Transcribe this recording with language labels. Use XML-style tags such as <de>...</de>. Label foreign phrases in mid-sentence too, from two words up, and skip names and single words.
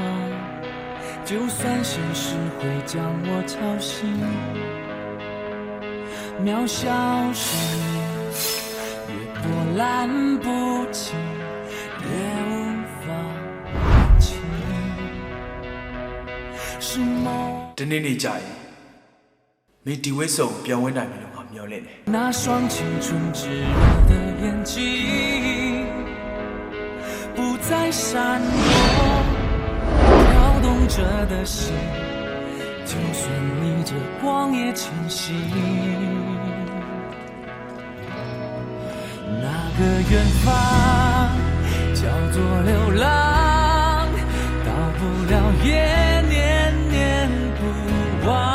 <zh>就算现实会将我吵醒，渺小生命越波澜不惊，越无法忘记。是梦。</zh> <my>ဒီနေ့နေ့ကြာရင်မင်းဒီဝိဆုံပြန်ဝင်နိုင်ပြီလို့ငါမျှော်လင့်တယ်</my> <zh>那双青春炙热的眼睛，不再闪躲，跳动着的心，就算逆着光也前行。那个远方叫做流浪，到不了也念念不忘。</zh>